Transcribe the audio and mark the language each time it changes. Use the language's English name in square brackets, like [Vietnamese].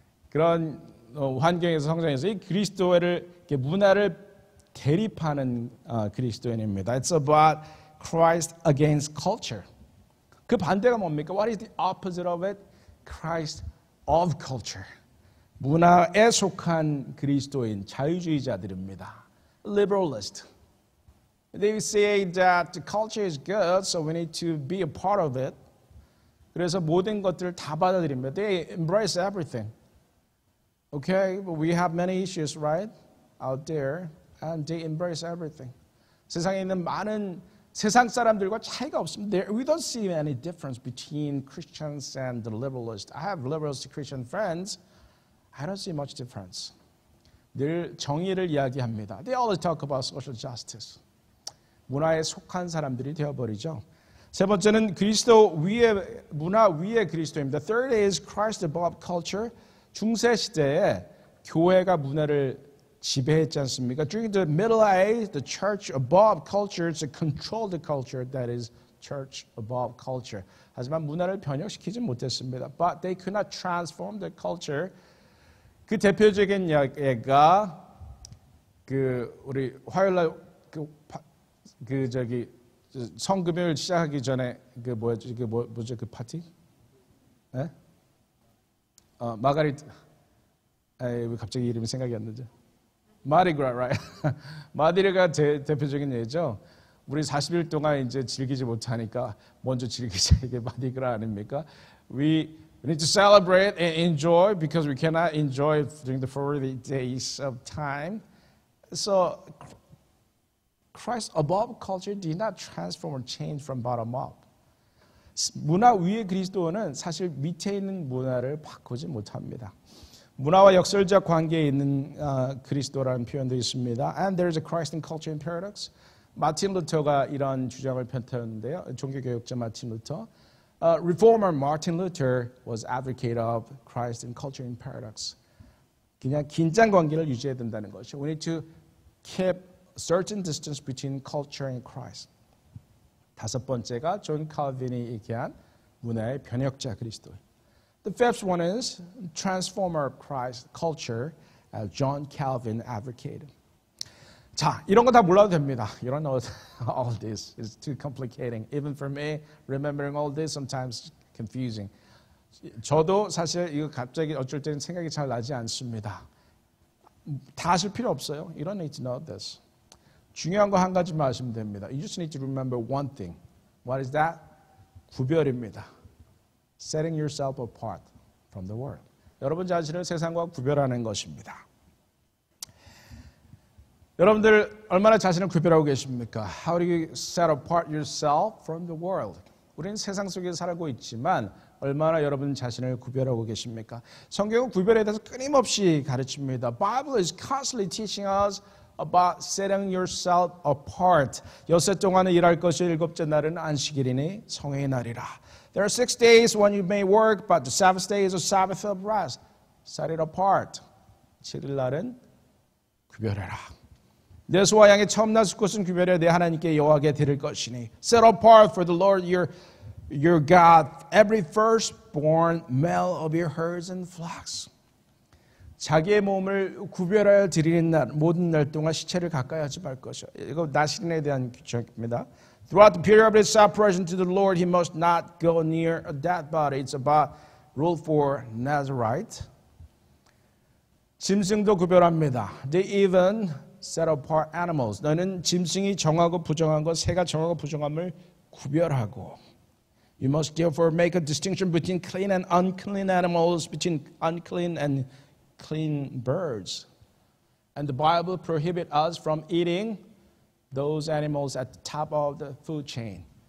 [Korean] 그런 환경에서 성장해서 이 그리스도를 문화를 대립하는 그리스도인입니다. [English] It's about Christ against culture. [Korean] 그 반대가 뭡니까? [English] What is the opposite of it? Christ of culture. [Korean] 문화에 속한 그리스도인 자유주의자들입니다. [English] Liberalist. They say that the culture is good, so we need to be a part of it. [Korean] 그래서 모든 것들을 다 받아들입니다. [English] They embrace everything. Okay, but we have many issues, right, out there, and they embrace everything. [Korean] 세상에 있는 많은 세상 사람들과 차이가 없습니다. [English] We don't see any difference between Christians and the liberalists. I have liberals to Christian friends. I don't see much difference. [Korean] 늘 정의를 이야기합니다. [English] They always talk about social justice. [Korean] 문화에 속한 사람들이 되어버리죠. 세 번째는 그리스도 위의 문화 위의 그리스도입니다. [English] Third is Christ above culture. [Korean] 중세 시대에 교회가 문화를 지배했지 않습니까? [English] During the Middle Age, the church above culture to control the culture that is church above culture. [Korean] 하지만 문화를 변혁시키지 못했습니다. [English] But they could not transform the culture. [Korean] 그 대표적인 예가 그 우리 화요일날 그 저기 성금요일 시작하기 전에 그 뭐죠 그 파티? 예? 마가리트. 왜 갑자기 이름이 생각이 안 나죠? 마디그라, [English] right? [Korean] 마디그라가 대표적인 예죠. 우리 40일 동안 이제 즐기지 못하니까 먼저 즐기자 이게 마디그라 아닙니까? [English] We need to celebrate and enjoy because we cannot enjoy during the 40 days of time. So Christ above culture did not transform or change from bottom up. [Korean] 문화 위의 그리스도는 사실 밑에 있는 문화를 바꾸지 못합니다. 문화와 역설적 관계에 있는 그리스도라는 표현도 있습니다. [English] And there's a Christ in culture and paradox. [Korean] 마틴 루터가 이런 주장을 펼쳤는데요. 종교개혁자 마틴 루터. [English] Reformer Martin Luther was advocate of Christ in culture and paradox. [Korean] 그냥 긴장 관계를 유지해야 된다는 것이죠. [English] We need to keep a certain distance between culture and Christ. [Korean] 다섯 번째가 존 칼빈이 얘기한 문화의 변혁자 그리스도. [English] The fifth one is transformer of Christ culture, as John Calvin advocated. [Korean] 자, 이런 거 다 몰라도 됩니다. [English] You don't know all this. It's too complicating. Even for me, remembering all this sometimes confusing. [Korean] 저도 사실 이거 갑자기 어쩔 때는 생각이 잘 나지 않습니다. 다 아실 필요 없어요. [English] You don't need to know this. [Korean] 중요한 거 한 가지만 아시면 됩니다. [English] You just need to remember one thing. What is that? [Korean] 구별입니다. [English] Setting yourself apart from the world. [Korean] 여러분 자신을 세상과 구별하는 것입니다. 여러분들 얼마나 자신을 구별하고 계십니까? [English] How do you set apart yourself from the world? [Korean] 우리는 세상 속에 살고 있지만 얼마나 여러분 자신을 구별하고 계십니까? 성경은 구별에 대해서 끊임없이 가르칩니다. [English] Bible is constantly teaching us about setting yourself apart. [Korean] 엿새 동안은 일할 것이 일곱째 날은 안식일이니 성회의 날이라. [English] There are 6 days when you may work, but the seventh day is a Sabbath of rest. Set it apart. [Korean] 7일 날은 구별해라. 내 소와 양의 처음난 수컷은 구별해 내 하나님께 여호와께 드릴 것이니. [English] Set apart for the Lord your God every firstborn male of your herds and flocks. [Korean] 자기의 몸을 구별하여 드리는 날, 모든 날 동안 시체를 가까이 하지 말 것이요. 이거 나신에 대한 규정입니다. [English] Throughout the period of his separation to the Lord, he must not go near a dead body. It's about rule for Nazarite. [Korean] 짐승도 구별합니다. [English] They even set apart animals. [Korean] 너는 짐승이 정하고 부정한 것, 새가 정하고 부정함을 구별하고. [English] You must therefore make a distinction between clean and unclean animals, between unclean and clean birds. And the Bible prohibits us from eating those animals at the top of the food chain.